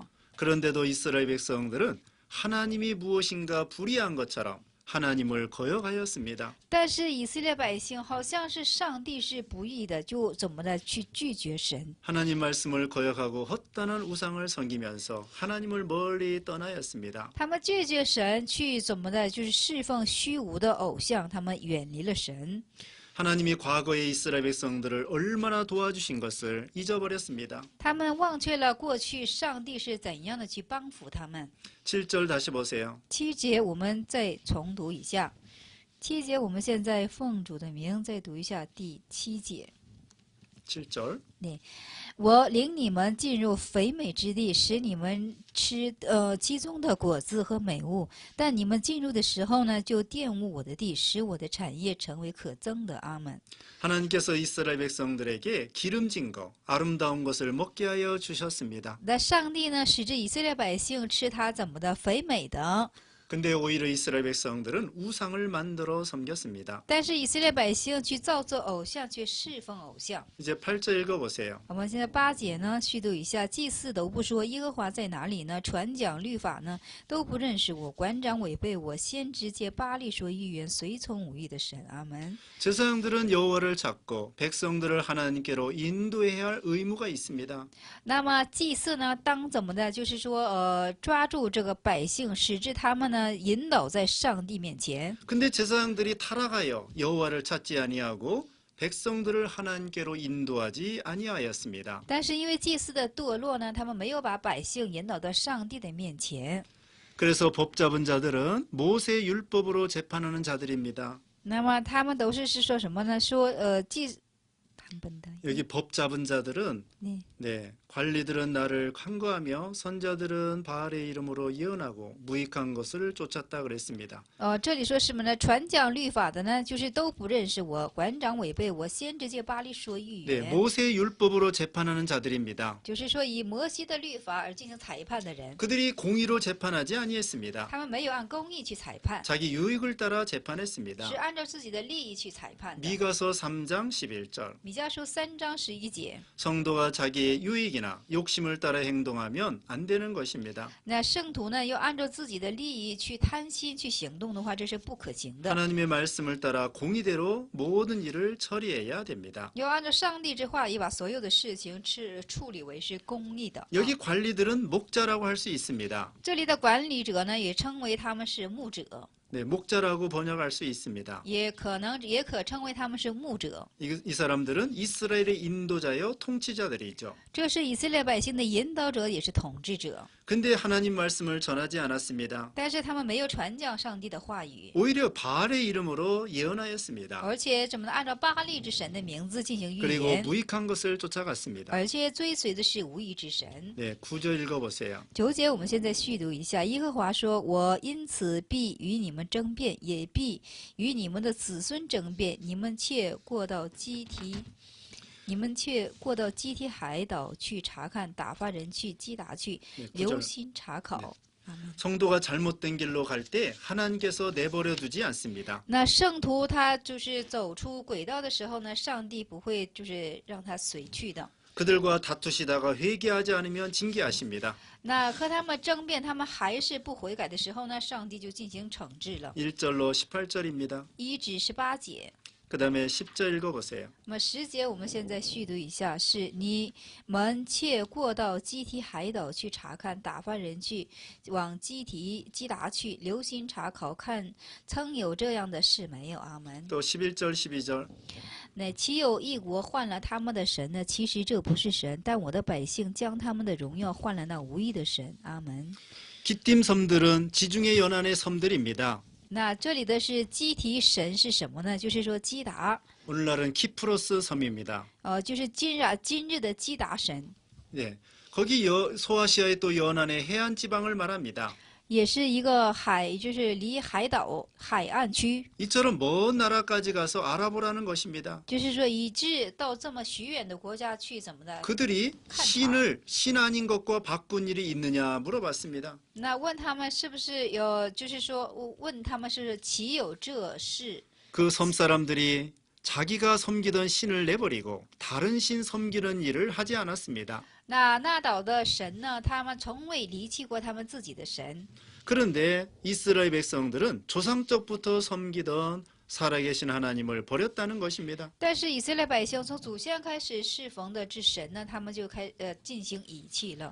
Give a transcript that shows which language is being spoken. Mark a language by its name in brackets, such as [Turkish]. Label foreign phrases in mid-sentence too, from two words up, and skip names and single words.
[Korean] 그런데도 이스라엘 백성들은 하나님이 무엇인가 불의한 것처럼 하나님을 거역하였습니다. [Chinese] 但是以色列百姓好像是上帝是不义的，就怎么的去拒绝神。 [Korean] 하나님 말씀을 거역하고 헛다는 우상을 섬기면서 하나님을 멀리 떠나였습니다. [Chinese] 他们拒绝神，去怎么的，就是侍奉虚无的偶像，他们远离了神。 [Korean] 하나님이 과거의 이스라엘 백성들을 얼마나 도와주신 것을 잊어버렸습니다. [Chinese] 他们忘却了过去上帝是怎样的去帮扶他们。 [Korean] 7절 다시 보세요. [Chinese] 七节我们再重读一下。七节我们现在奉主的名再读一下第七节。 [Korean] 7절. [Chinese] 我领你们进入肥美之地，使你们吃其中的果子和美物。但你们进入的时候呢，就玷污我的地，使我的产业成为可憎的。阿门。 [Korean] 하나님께서 이스라엘 백성들에게 기름진 것, 아름다운 것을 먹게 하여 주셨습니다. [Chinese] 那上帝呢，使这以色列百姓吃他怎么的肥美的。 [Korean] 근데 오히려 이스라엘 백성들은 우상을 만들어 섬겼습니다. [Chinese] 但是以色列百姓去造作偶像，去侍奉偶像。 [Korean] 이제 8절 읽어보세요. [Chinese] 我们现在八节呢，续读一下：祭司都不说耶和华在哪里呢？传讲律法呢，都不认识我。馆长违背我，先知借巴力说预言，随从无义的神。阿门。 [Korean] 제사장들은 여호와를 찾고 백성들을 하나님께로 인도해야 할 의무가 있습니다. [Chinese] 那么祭司呢，当怎么的？就是说，抓住这个百姓，使至他们呢，引导在上帝面前。 [Korean] 근데 제사장들이 타락하여 여호와를 찾지 아니하고 백성들을 하나님께로 인도하지 아니하였습니다. [Chinese] 但是因为祭司的堕落呢，他们没有把百姓引导到上帝的面前。 [Korean] 그래서 법 잡은 자들은 모세 율법으로 재판하는 자들입니다. [Chinese] 那么他们都是说什么呢？说他们的 [Korean] 여기 법 잡은 자들은 네. 네, 관리들은 나를 간과하며 선자들은 바알의 이름으로 예언하고 무익한 것을 쫓았다 그랬습니다. [Chinese] 这里说什么呢？传讲律法的呢，就是都不认识我，馆长违背我，先知借巴力说预 [Korean] 네, [Chinese] 言。 [Korean] 모세 율법으로 재판하는 자들입니다. [Chinese] 就是说以摩西的律法而进行裁判的人， [Korean] 그들이 공의로 재판하지 아니했습니다. [Chinese] 他们没有按公义去裁判， [Korean] 자기 유익을 따라 [Chinese] 是 [Korean] 재판했습니다. [Chinese] 按照自己的利益去裁判的。 [Korean] 미가서 3장 11절. [Chinese] 米迦书3章11节， [Korean] 성도가 자기의 유익이나 욕심을 따라 행동하면 안 되는 것입니다. [Chinese] 那圣徒呢，要按照自己的利益去贪心去行动的话，这是不可行的。 [Korean] 하나님의 말씀을 따라 공의대로 모든 일을 처리해야 됩니다. [Chinese] 要按照上帝之话，也把所有的事情处理为是公义的。 [Korean] 여기 관리들은 목자라고 할 수 있습니다. [Chinese] 这里的管理者呢，也称为他们是牧者， [Korean] 네, 목자라고 번역할 수 있습니다. [Chinese] 也可称为他们是牧者。 [Korean] 이 사람들은 이스라엘의 인도자여 통치자들이죠. [Chinese] 这是以色列百姓的引导者，也是统治者。 [Korean] 근데 하나님 말씀을 전하지 않았습니다. [Chinese] 但是他们没有传讲上帝的话语， [Korean] 오히려 바알의 이름으로 예언하였습니다. [Chinese] 而且怎么呢？按照巴力之神的名字进行预 [Korean] 그리고 [Chinese] 言， [Korean] 무익한 것을 쫓아갔습니다. [Chinese] 而且追随的是无义之神。 [Korean] 네, 9절 읽어보세요. [Chinese] 9 节我们现在续读一下：耶和华说：“我因此必与你们争辩，也必与你们的子孙争辩。你们却过到基提海岛去查看，打发人去击打去， [Korean] 네, [Chinese] 留 [Korean] 9절. [Chinese] 心查考。” [Korean] 성도가 잘못된 길로 갈 때 하나님께서 내버려 두지 않습니다. [Chinese] 那圣徒他就是走出轨道的时候呢，上帝不会就是让他随去的。 [Korean] 그들과 다투시다가 회개하지 않으면 징계하십니다. [Chinese] 那和他们争辩，他们还是不悔改的时候呢，上帝就进行惩治了。 [Korean] 1절로 18절입니다. [Chinese] 1 至18节。 [Korean] 그 다음에 10절 읽어보세요. [Chinese] 那么10节我们现在续读一下：是你们却过到基提海岛去查看，打发人去往基达去，留心查考，看曾有这样的事没有？阿门。 [Korean] 또 11절, 12절. [Chinese] 那岂有一国换了他们的神呢？其实这不是神，但我的百姓将他们的荣耀换了那无义的神。阿门。 [Korean] 기띔 섬들은 지중해 연안의 섬들입니다. [Chinese] 那这里的是基提神是什么呢？就是说基达， [Korean] 오늘날은 키프로스 섬입니다. [Chinese] 就是今日的基达神， [Korean] 네, 거기 소아시아의 또 연안의 해안 지방을 말합니다. [Chinese] 也是一个就是离海岛海岸区， [Korean] 이처럼 먼 나라까지 가서 알아보라는 것입니다. [Chinese] 就是说以致到这么许远的国家去怎么的？ [Korean] 그들이 신 아닌 것과 바꾼 일이 있느냐 물어봤습니다. [Chinese] 那问他们是不是有，就是说问他们是岂有这事？ [Korean] 그 섬 사람들이 자기가 섬기던 신을 내버리고 다른 신 섬기는 일을 하지 않았습니다. [Chinese] 那岛的神呢？他们从未离弃过他们自己的神。 [Korean] 그런데 이스라엘 백성들은 조상적부터 섬기던 살아계신 하나님을 버렸다는 것입니다. [Chinese] 但是以色列百姓从祖先开始侍奉的之神呢，他们就进行遗弃了。